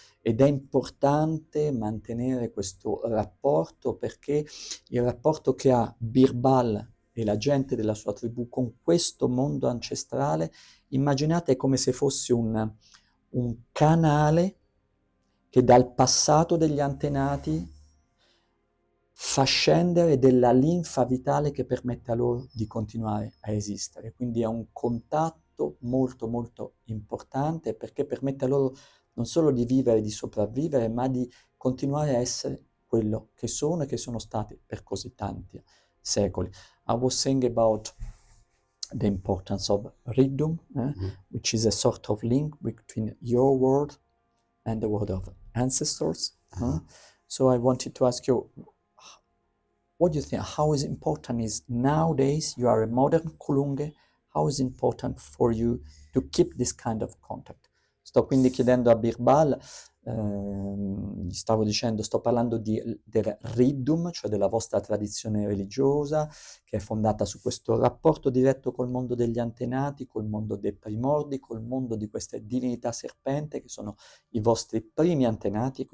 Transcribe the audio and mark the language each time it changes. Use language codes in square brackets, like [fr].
[it] Ed è importante mantenere questo rapporto perché il rapporto che ha Birbal e la gente della sua tribù con questo mondo ancestrale, immaginate come se fosse un canale che dal passato degli antenati fa scendere della linfa vitale che permette a loro di continuare a esistere. Quindi è un contatto molto molto importante perché permette a loro non solo di vivere, di sopravvivere, ma di continuare a essere quello che sono e che sono stati per così tanti secoli. [en] I was saying about the importance of Riddum, which is a sort of link between your world and the world of ancestors. So I wanted to ask you, what do you think? How is important is nowadays you are a modern Kulunge? How is important for you to keep this kind of contact? [it] Sto quindi chiedendo a Birbal, gli stavo dicendo, sto parlando del Riddum, cioè della vostra tradizione religiosa, che è fondata su questo rapporto diretto col mondo degli antenati, col mondo dei primordi, col mondo di queste divinità serpente, che sono i vostri primi antenati.